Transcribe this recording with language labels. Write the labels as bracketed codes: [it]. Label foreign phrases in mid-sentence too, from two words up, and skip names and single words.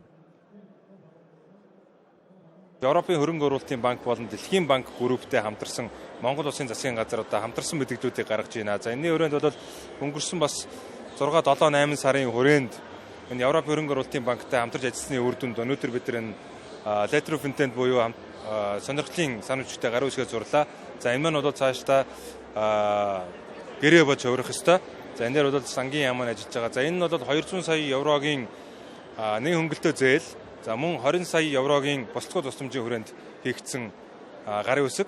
[mn] Европын хөрөнгө оруулалтын банк болон Дэлхийн банк групптэй хамтарсан Монгол улсын засгийн газар одоо хамтарсан мэдээллүүдийг гаргаж байна. За энэний хүрээнд бол өнгөрсөн бас 6-7-8 сарын хүрээнд энэ Европын хөрөнгө оруулалтын банктай хамтарч ажилласны үр дүнд өнөөдөр бид энэ [en] letter of intent [mn] буюу сонирхлын санамжтай гарын үсгээ зурлаа. За энэ маань бол цаашдаа гэрээ бож хувирах ёстой. За энэ дээр бол сангийн яам ажиллаж байгаа. За энэ нь бол 200 сая еврогийн нэг хөнгөлтөө зээл, за мөн 20 сая еврогийн босцгоо тусламжийн хүрээнд хийгдсэн гарын үсэг.